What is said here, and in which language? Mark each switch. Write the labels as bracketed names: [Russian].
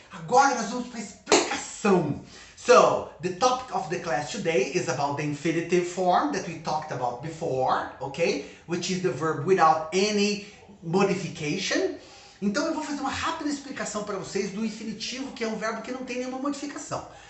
[Portuguese] Agora nós vamos para a explicação. [English] So, the topic of the class today is about the infinitive form that we talked about before, okay? Which is the verb without any modification. [Portuguese] Então eu vou fazer uma rápida explicação para vocês do infinitivo, que é um verbo que não tem nenhuma modificação.